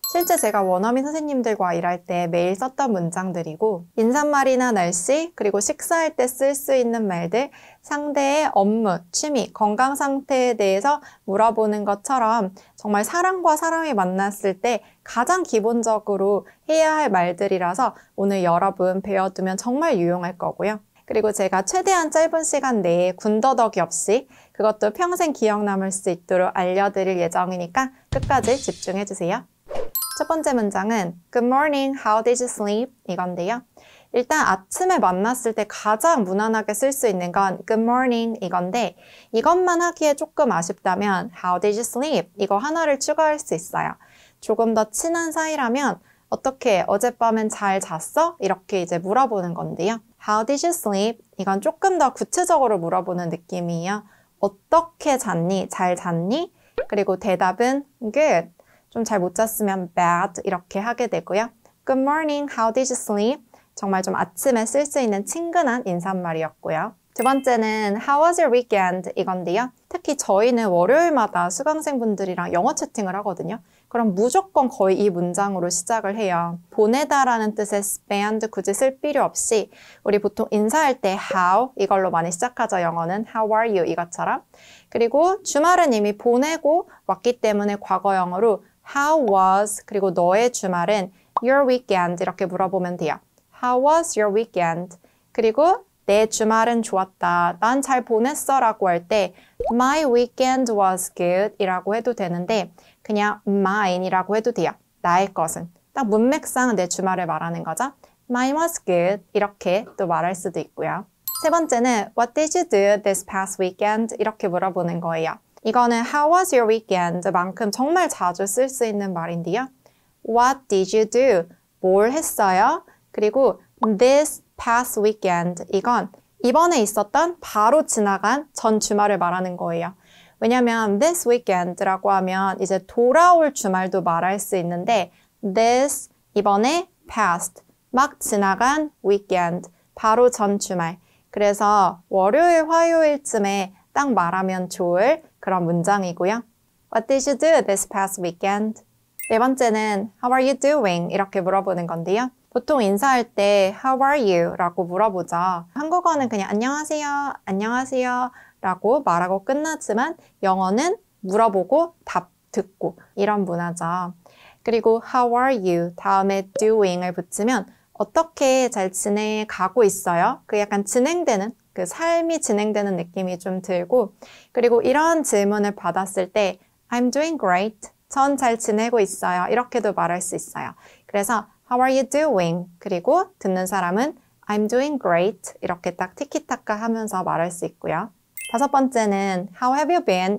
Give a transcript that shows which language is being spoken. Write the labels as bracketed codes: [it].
[ko] 실제 제가 원어민 선생님들과 일할 때 매일 썼던 문장들이고 인사말이나 날씨, 그리고 식사할 때 쓸 수 있는 말들, 상대의 업무, 취미, 건강 상태에 대해서 물어보는 것처럼 정말 사람과 사람이 만났을 때 가장 기본적으로 해야 할 말들이라서 오늘 여러분 배워두면 정말 유용할 거고요. 그리고 제가 최대한 짧은 시간 내에 군더더기 없이 그것도 평생 기억 남을 수 있도록 알려드릴 예정이니까 끝까지 집중해주세요. 첫 번째 문장은 [en] Good morning, how did you sleep? [ko] 이건데요. 일단 아침에 만났을 때 가장 무난하게 쓸 수 있는 건 Good morning 이건데 이것만 하기에 조금 아쉽다면 [en] How did you sleep? [ko] 이거 하나를 추가할 수 있어요. 조금 더 친한 사이라면 어떻게 어젯밤엔 잘 잤어? 이렇게 이제 물어보는 건데요. [en] How did you sleep? [ko] 이건 조금 더 구체적으로 물어보는 느낌이에요. 어떻게 잤니? 잘 잤니? 그리고 대답은 good. 좀 잘 못 잤으면 bad 이렇게 하게 되고요. [en] Good morning, how did you sleep? [ko] 정말 좀 아침에 쓸 수 있는 친근한 인사말이었고요. 두 번째는 [en] How was your weekend? [ko] 이건데요. 특히 저희는 월요일마다 수강생분들이랑 영어 채팅을 하거든요. 그럼 무조건 거의 이 문장으로 시작을 해요. 보내다라는 뜻의 spend 굳이 쓸 필요 없이 우리 보통 인사할 때 how 이걸로 많이 시작하죠. 영어는 [en] How are you? [ko] 이것처럼. 그리고 주말은 이미 보내고 왔기 때문에 과거 영어로 [en] How was [ko] 그리고 너의 주말은 [en] your weekend [ko] 이렇게 물어보면 돼요. [en] How was your weekend? [ko] 그리고 내 주말은 좋았다. 난 잘 보냈어 라고 할 때 [en] My weekend was good [ko] 이라고 해도 되는데 그냥 mine 이라고 해도 돼요. 나의 것은. 딱 문맥상 내 주말을 말하는 거죠. [en] Mine was good [ko] 이렇게 또 말할 수도 있고요. 세 번째는 [en] What did you do this past weekend? [ko] 이렇게 물어보는 거예요. 이거는 [en] How was your weekend? [ko] 만큼 정말 자주 쓸 수 있는 말인데요. [en] What did you do? [ko] 뭘 했어요? 그리고 [en] this past weekend [ko] 이건 이번에 있었던 바로 지나간 전 주말을 말하는 거예요. 왜냐면 [en] this weekend [ko] 라고 하면 이제 돌아올 주말도 말할 수 있는데 this 이번에 past 막 지나간 weekend 바로 전 주말. 그래서 월요일 화요일쯤에 딱 말하면 좋을 그런 문장이고요. [en] What did you do this past weekend? [ko] 네 번째는 [en] How are you doing? [ko] 이렇게 물어보는 건데요. 보통 인사할 때 [en] How are you? [ko] 라고 물어보죠. 한국어는 그냥 안녕하세요, 안녕하세요 라고 말하고 끝나지만 영어는 물어보고 답 듣고 이런 문화죠. 그리고 [en] How are you? [ko] 다음에 doing을 붙이면 어떻게 잘 지내가고 있어요? 그 약간 진행되는 그 삶이 진행되는 느낌이 좀 들고 그리고 이런 질문을 받았을 때 [en] I'm doing great. [ko] 전 잘 지내고 있어요. 이렇게도 말할 수 있어요. 그래서 [en] How are you doing? [ko] 그리고 듣는 사람은 [en] I'm doing great. [ko] 이렇게 딱 티키타카 하면서 말할 수 있고요. 다섯 번째는 [en] How have you been?